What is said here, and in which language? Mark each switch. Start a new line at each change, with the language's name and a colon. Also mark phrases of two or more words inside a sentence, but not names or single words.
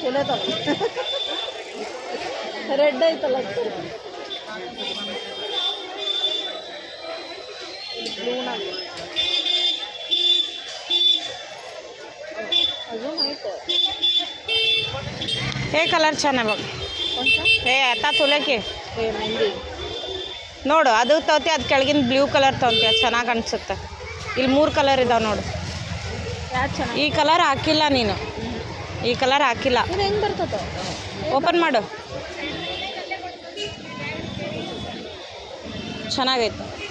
Kannada: ರೆಡ್ ಐತಲ್ಲ
Marathi: हे कलर छान आहे बघ हे आता तुला की
Kannada: ನೋಡು ಅದು ತಗೋತಿ, ಅದು ಕೆಳಗಿನ ಬ್ಲೂ ಕಲರ್ ತೊಗೊತೀಯ, ಚೆನ್ನಾಗಿ ಅನಿಸುತ್ತೆ. ಇಲ್ಲಿ 3 ಕಲರ್ ಇದಾವೆ ನೋಡು. ಈ ಕಲರ್ ಹಾಕಿಲ್ಲ ನೀನು, ಈ ಕಲರ್ ಹಾಕಿಲ್ಲ. ಹೆಂಗೆ ಬರ್ತದೆ? ಓಪನ್ ಮಾಡು, ಚೆನ್ನಾಗೈತೆ.